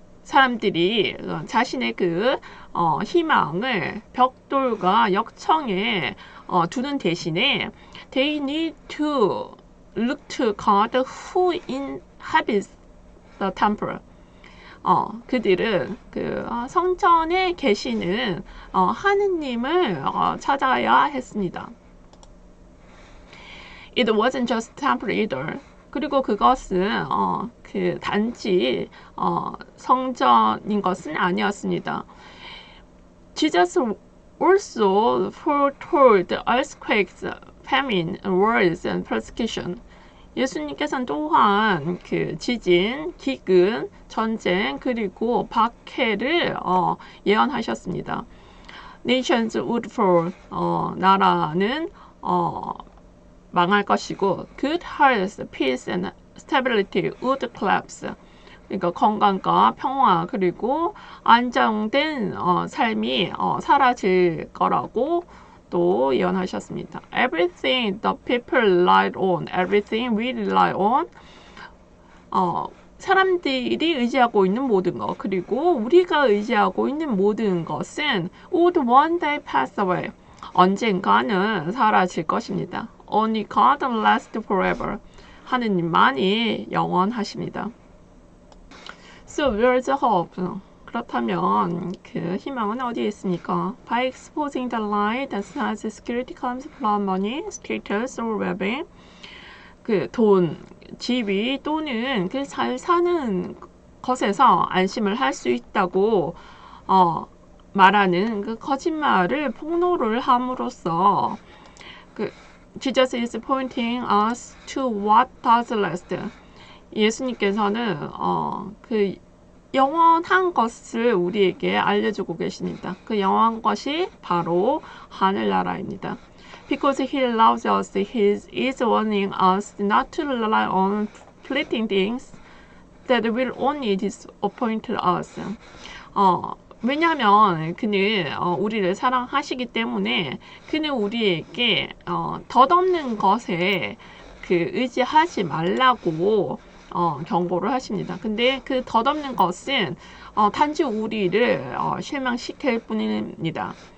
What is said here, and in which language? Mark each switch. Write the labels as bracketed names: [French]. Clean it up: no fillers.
[English] 사람들이 자신의 그 희망을 벽돌과 역청에 두는 대신에 they need to look to God who inhabits the temple. [Korean] 그들은 그 성전에 계시는 하느님을 찾아야 했습니다. [English] It wasn't just temple either. [Korean] 그리고 그것은 그 단지 성전인 것은 아니었습니다. [English] Jesus also foretold earthquakes, famine, wars, and persecution. [Korean] 예수님께서는 또한 그 지진, 기근, 전쟁, 그리고 박해를 예언하셨습니다. [English] Nations would fall. 나라는 망할 것이고, good health, peace, and stability would collapse. [Korean] 그러니까 건강과 평화 그리고 안정된 삶이 사라질 거라고 또 예언하셨습니다. [English] Everything the people relied on, everything we rely on. [Korean] 사람들이 의지하고 있는 모든 것, 그리고 우리가 의지하고 있는 모든 것은 would one day pass away. 언젠가는 사라질 것입니다. [English] Only God lasts forever. [Korean] 하느님만이 영원하십니다. [English] So where's the hope? [Korean] 그렇다면 그 희망은 어디에 있습니까? [English] By exposing the lie that says security comes from money, status, or well-being. [Korean] 그 돈, 지위 또는 그 잘 사는 것에서 안심을 할 수 있다고 말하는 그 거짓말을 폭로를 함으로써 그 Jesus is pointing us to what does last. 예수님께서는 그 영원한 것을 우리에게 알려주고 계십니다. 그 영원한 것이 바로 하늘나라입니다. [English] Because He loves us, He is warning us not to rely on fleeting things that will only disappoint us. [Korean] 왜냐하면 그는 우리를 사랑하시기 때문에 그는 우리에게 덧없는 것에 그 의지하지 말라고 경고를 하십니다. 근데 그 덧없는 것은 단지 우리를 실망시킬 뿐입니다.